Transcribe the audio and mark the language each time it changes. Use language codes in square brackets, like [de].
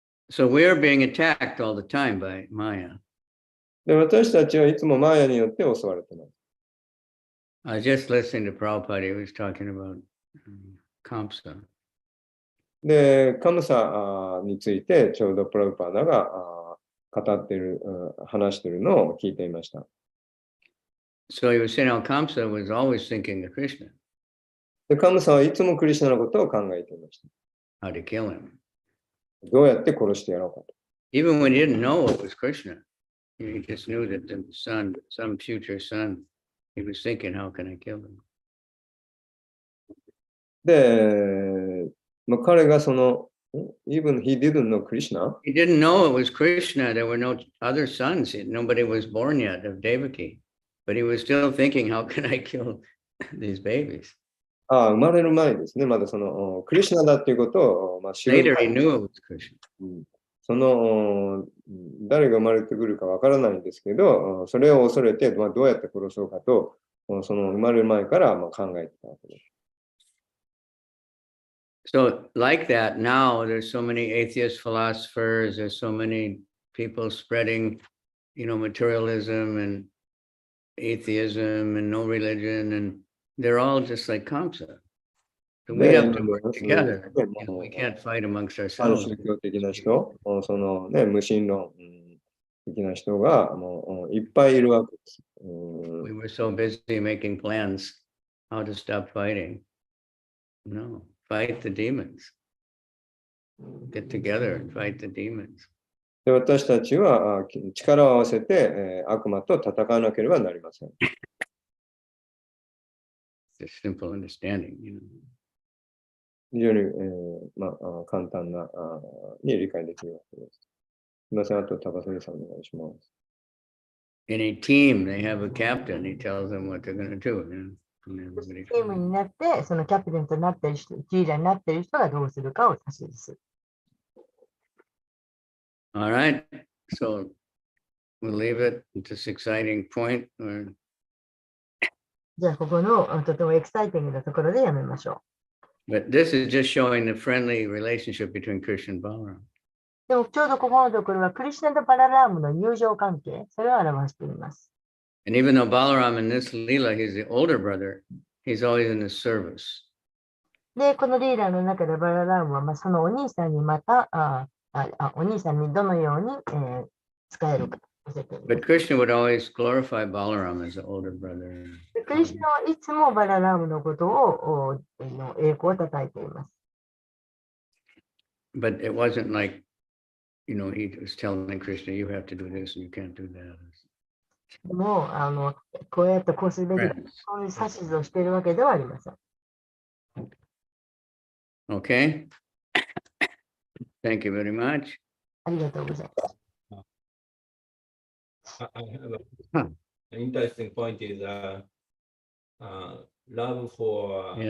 [en] So we are being attacked all the time by Maya. [ja] で、私たちはいつもマーヤによって襲われてます。 [en] I was just listening to Prabhupada, he was talking about Kamsa. [ja] で、カムサについてちょうどプラブパーダが語っている、話しているのを聞いていました。 [en] So he was saying how Kamsa was always thinking of Krishna. [ja] で、カムサはいつもクリシュナのことを考えていました。 [en] How to kill him. [ja] どうやって殺してやろうかと。 [en] Even when he didn't know it was Krishna, he just knew that the son, some future son, he was thinking, how can I kill him? [ja] で、まあ、彼がその、 [en] even he didn't know Krishna. He didn't know it was Krishna. There were no other sons. Nobody was born yet of Devaki. But he was still thinking, how can I kill these babies? [ja] 生まれる前ですね。まだその、クリシュナだっていうことを、まあ、知る。 [en] Later he knew it was Krishna. [ja] その、誰が生まれてくるかわからないんですけど、それを恐れて、まあ、どうやって殺そうかと、その生まれる前からまあ考えてたわけです。 [en] So like that, now there's so many atheist philosophers, there's so many people spreading, materialism and atheism and no religion, and they're all just like Kamsa. So we have to work together. We can't fight amongst ourselves. [ja] 宗教的な人、そのね、無神論的な人がもういっぱいいるわけです。 [en] We were so busy making plans how to stop fighting. No, fight the demons. Get together and fight the demons. [ja] で、私たちは力を合わせて、悪魔と戦わなければなりません。 [en] It's a simple understanding, [ja] 非常に、簡単なに理解できるわけです。すみません、あと高杉さんお願いします。 [en] In a team, they have a captain. He tells them what they're going to do. [ja] チームになって、そのキャプテンとなっている人、リーダーになっている人がどうするかを指示する。 [en] All right, so we'll leave it at this exciting point. [ja] じゃあ、ここのとてもエキサイティングなところでやめましょう。 [en] But this is just showing the friendly relationship between Krishna and Balaram. [ja] でもちょうどここのところはクリシュナとバララームの友情関係、それを表しています。 [en] And even though Balaram in this Leela, he's the older brother, he's always in the service. [ja] で、このリーダーの中でバララームは、そのお兄さんにまた、お兄さんにどのように、使えるか。 [en] But Krishna would always glorify Balaram as the older brother. [ja] クリシュナはいつもバララームのことを栄光をたたえています。 [en] But it wasn't like, he was telling Krishna, you have to do this and you can't do that. [ja] でも、こうやってこうするべきだ。そういう指図をしているわけではありません。 [en] Okay. Thank you very much. [ja] ありがとうございます。 [en] I have an interesting point is love for